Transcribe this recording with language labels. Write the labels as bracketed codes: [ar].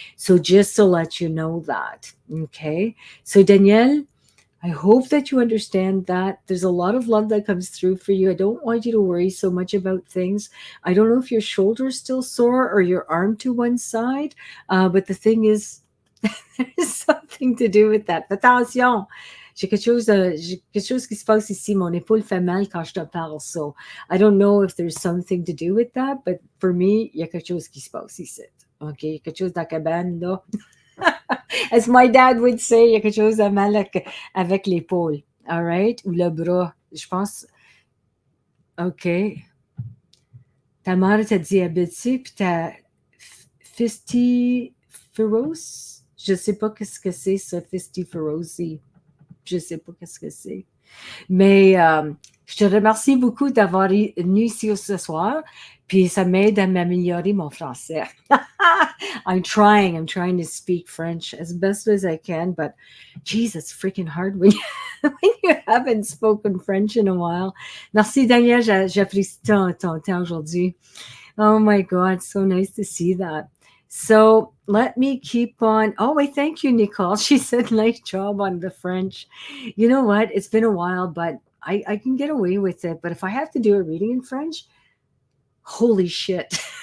[en] So just to let you know that. Okay. So Danielle, I hope that you understand that there's a lot of love that comes through for you. I don't want you to worry so much about things. I don't know if your shoulder's still sore or your arm to one side, but the thing is, there's something to do with that. [fr] Attention, j'ai quelque chose qui se passe ici. Mon épaule fait mal quand je te parle. [en] So I don't know if there's something to do with that, but for me, [fr] il y a quelque chose qui se passe ici. OK, il y a quelque chose dans la cabane, là. [en] As my dad would say, [fr] il y a quelque chose de mal avec l'épaule. [en] All right? [fr] Ou le bras. Je pense. OK. Ta mère était diabétique, puis ta fistiferose. Je sais pas qu'est-ce que c'est, ça, fistiferosi. Je sais pas qu'est-ce que c'est. Mais je te remercie beaucoup d'avoir venu ici ce soir. Puis ça m'aide à m'améliorer mon français. [en] I'm trying to speak French as best as I can, but geez, it's freaking hard when you haven't spoken French in a while. [fr] Merci Daniel, j'apprécie ton temps aujourd'hui. [en] Oh my God, so nice to see that. So let me keep on. Oh, wait, thank you, Nicole. She said, nice job on the French. You know what? It's been a while, but I can get away with it. But if I have to do a reading in French, holy shit.